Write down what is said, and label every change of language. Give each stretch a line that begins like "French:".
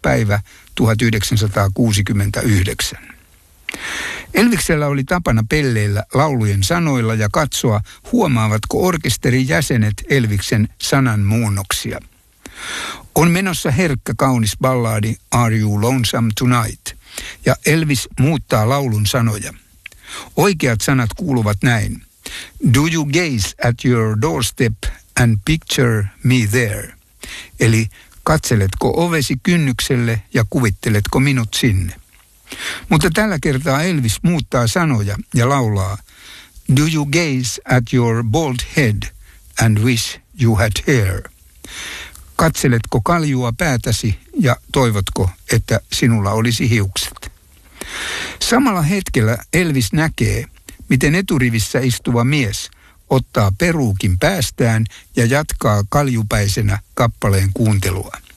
Finnish: päivä 1969. Elviksellä oli tapana pelleillä laulujen sanoilla ja katsoa, huomaavatko orkesterin jäsenet Elviksen sananmuunnoksia. On menossa herkkä kaunis ballaadi Are You Lonesome Tonight? Ja Elvis muuttaa laulun sanoja. Oikeat sanat kuuluvat näin.
English: Do you gaze at your doorstep and picture me there?
Finnish: Eli katseletko ovesi kynnykselle ja kuvitteletko minut sinne? Mutta tällä kertaa Elvis muuttaa sanoja ja laulaa.
English: Do you gaze at your bald head and wish you had hair?
Finnish: Katseletko kaljua päätäsi ja toivotko, että sinulla olisi hiukset? Samalla hetkellä Elvis näkee, miten eturivissä istuva mies ottaa peruukin päästään ja jatkaa kaljupäisenä kappaleen kuuntelua.